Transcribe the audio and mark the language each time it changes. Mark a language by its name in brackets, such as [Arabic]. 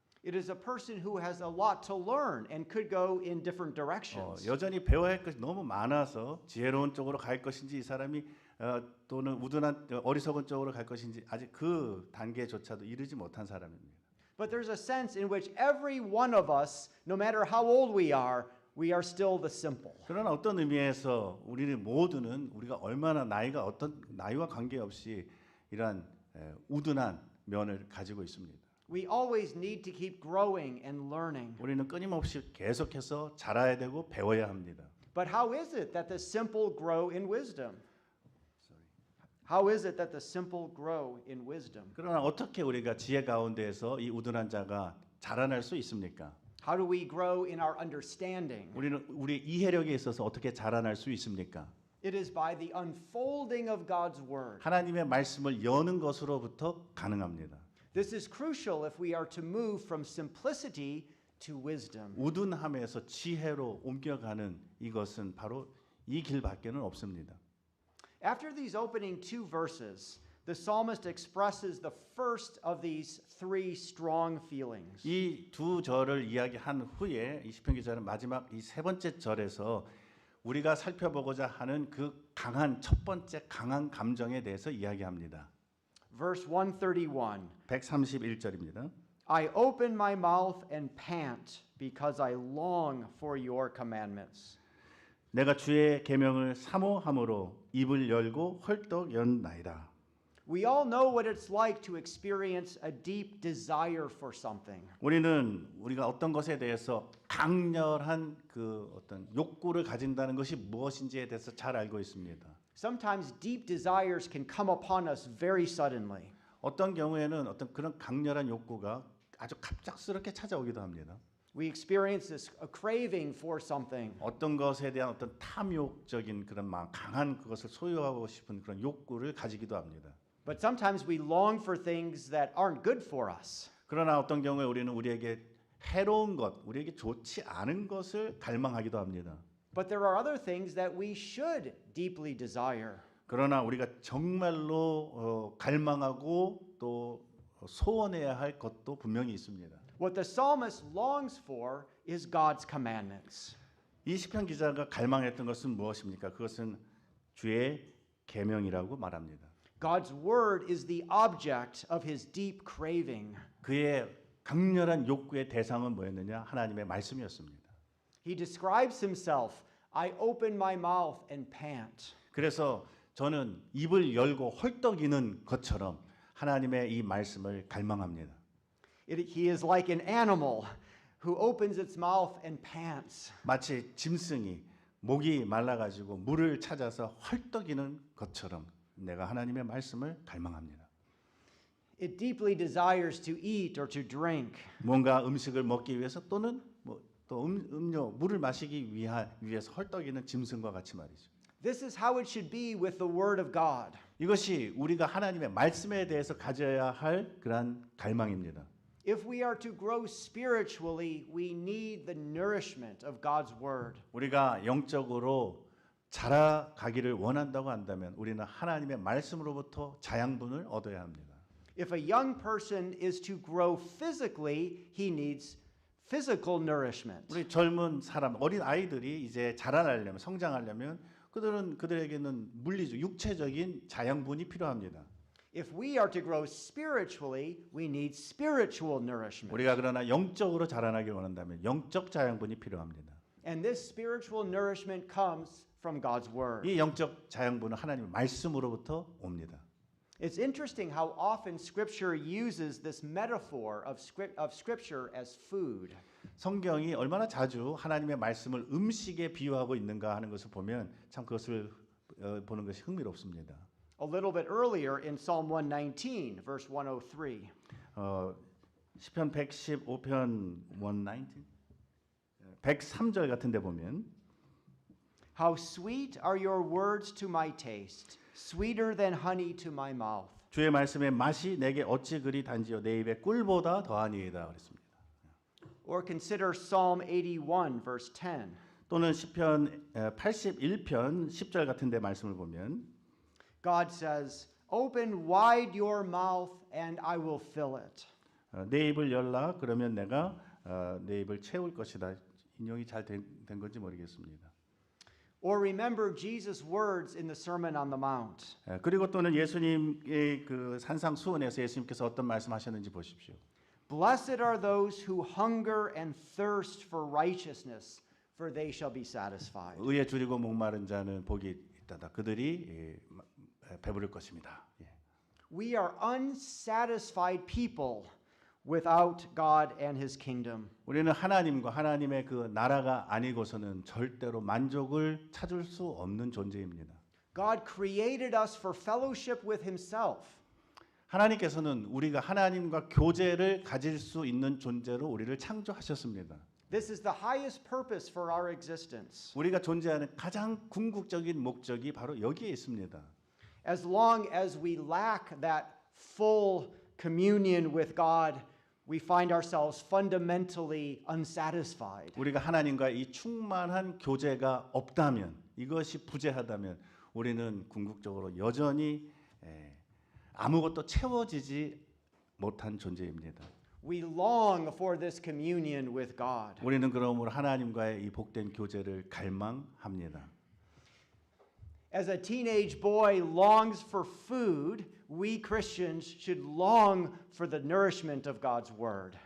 [English] It is a person who has a lot to learn and could go in different directions. [Korean] 여전히 배워야 할 것이 너무 많아서 지혜로운 쪽으로 갈 것인지 이 사람이 또는 우둔한 어리석은 쪽으로 갈 것인지 아직 그 단계조차도 이르지 못한 사람입니다. [English] But there's a sense in which every one of us, no matter how old we are still the simple. [Korean] 그러나 어떤 의미에서 우리는 모두는 우리가 얼마나 어떤 나이와 관계없이 이러한 우둔한 면을 가지고 있습니다. [English] We always need to keep growing and learning. [Korean] 우리는 끊임없이 계속해서 자라야 되고 배워야 합니다. [English] But how is it that the simple grow in wisdom? How is it that the simple grow in wisdom? [Korean] 그러나 어떻게 우리가 지혜 가운데에서 이 우둔한 자가 자라날 수 있습니까? [English] How do we grow in our understanding? [Korean] 우리는 우리 이해력에 있어서 어떻게 자라날 수 있습니까? [English] It is by the unfolding of God's word. [Korean] 하나님의 말씀을 여는 것으로부터 가능합니다. [English] This is crucial if we are to move from simplicity to wisdom. [Korean] 우둔함에서 지혜로 옮겨가는 이것은 바로 이 길밖에는 없습니다. [English] After these opening two verses, the psalmist expresses the first of these three strong feelings. [Korean] 이 두 절을 이야기한 후에 이 시편 기자는 마지막 이 세 번째 절에서 우리가 살펴보고자 하는 그 첫 번째 강한 감정에 대해서 이야기합니다. [English] Verse 131. [Korean] 131절입니다. [English] I open my mouth and pant because I long for your commandments. [Korean] 내가 주의 계명을 사모함으로 입을 열고 헐떡 연나이다. [English] We all know what it's like to experience a deep desire for something. [Korean] 우리가 어떤 것에 대해서 강렬한 그 어떤 욕구를 가진다는 것이 무엇인지에 대해서 잘 알고 있습니다. [English] Sometimes deep desires can come upon us very suddenly. [Korean] 어떤 경우에는 어떤 그런 강렬한 욕구가 아주 갑작스럽게 찾아오기도 합니다. [English] We experience this a craving for something. [Korean] 어떤 것에 대한 어떤 탐욕적인 그런 강한 그것을 소유하고 싶은 그런 욕구를 가지기도 합니다. [English] But sometimes we long for things that aren't good for us. [Korean] 그러나 어떤 경우에 우리는 우리에게 해로운 것, 우리에게 좋지 않은 것을 갈망하기도 합니다. [English] But there are other things that we should deeply desire. [Korean] 그러나 우리가 정말로 갈망하고 또 소원해야 할 것도 분명히 있습니다. [English] What the psalmist longs for is God's commandments. [Korean] 이 시편 기자가 갈망했던 것은 무엇입니까? 그것은 주의 계명이라고 말합니다. [English] God's word is the object of his deep craving. [Korean] 그의 강렬한 욕구의 대상은 뭐였느냐? 하나님의 말씀이었습니다. [English] He describes himself, I open my mouth and pant. [Korean] 그래서 저는 입을 열고 헐떡이는 것처럼 하나님의 이 말씀을 갈망합니다. [English] He is like an animal who opens its mouth and pants. [Korean] 마치 짐승이 목이 말라가지고 물을 찾아서 헐떡이는 것처럼 내가 하나님의 말씀을 갈망합니다. [English] It deeply desires to eat or to drink. [Korean] 뭔가 음식을 먹기 위해서 또는 또 음료, 물을 마시기 위해서 헐떡이는 짐승과 같이 말이죠. [English] This is how it should be with the word of God. [Korean] 이것이 우리가 하나님의 말씀에 대해서 가져야 할 그러한 갈망입니다. [English] If we are to grow spiritually, we need the nourishment of God's word. [Korean] 우리가 영적으로 자라가기를 원한다고 한다면 우리는 하나님의 말씀으로부터 자양분을 얻어야 합니다. [English] If a young person is to grow physically, he needs physical nourishment. [Korean] 우리 젊은 사람, 어린 아이들이 이제 자라나려면, 성장하려면 그들에게는 물리적, 육체적인 자양분이 필요합니다. [English] If we are to grow spiritually, we need spiritual nourishment. [Korean] 우리가 그러나 영적으로 자라나길 원한다면 영적 자양분이 필요합니다. [English] And this spiritual nourishment comes from God's word. [Korean] 이 영적 자양분은 하나님의 말씀으로부터 옵니다. [English] It's interesting how often Scripture uses this metaphor of Scripture as food. [Korean] 성경이 얼마나 자주 하나님의 말씀을 음식에 비유하고 있는가 하는 것을 보면 참 그것을 보는 것이 흥미롭습니다. [English] A little bit earlier in Psalm 119, verse 103. [Korean] 시편 115편 119 103절 같은 데 보면 [English] How sweet are your words to my taste, sweeter than honey to my mouth. [Korean] 주의 말씀의 맛이 내게 어찌 그리 단지요 내 입에 꿀보다 더하니이다 그랬습니다. [English] Or consider Psalm 81, verse 10. [Korean] 또는 시편 81편 10절 같은 데 말씀을 보면 [English] God says, "Open wide your mouth and I will fill it." [Korean] 내 입을 열라 그러면 내가 내 입을 채울 것이다. 인용이 잘 된 건지 모르겠습니다. [English] Or remember Jesus' words in the Sermon on the Mount. [Korean] 그리고 또는 예수님의 그 산상수훈에서 예수님께서 어떤 말씀하셨는지 보십시오. [English] Blessed are those who hunger and thirst for righteousness, for they shall be satisfied. [Korean] 의에 줄이고 목마른 자는 복이 있다다. 그들이 배부를 것입니다. [English] We are unsatisfied people without God and His kingdom. [Korean] 우리는 하나님과 하나님의 그 나라가 아니고서는 절대로 만족을 찾을 수 없는 존재입니다. [English] God created us for fellowship with Himself. [Korean] 하나님께서는 우리가 하나님과 교제를 가질 수 있는 존재로 우리를 창조하셨습니다. [English] This is the highest purpose for our existence. [Korean] 우리가 존재하는 가장 궁극적인 목적이 바로 여기에 있습니다. [English] As long as we lack that full communion with God, we find ourselves fundamentally unsatisfied. [Korean] 우리가 하나님과 이 충만한 교제가 없다면, 이것이 부재하다면 우리는 궁극적으로 여전히 아무것도 채워지지 못한 존재입니다. [English] We long for this communion with God. [Korean] 우리는 그러므로 하나님과의 이 복된 교제를 갈망합니다. [English] As a teenage boy longs for food, we Christians should long for the nourishment of God's word.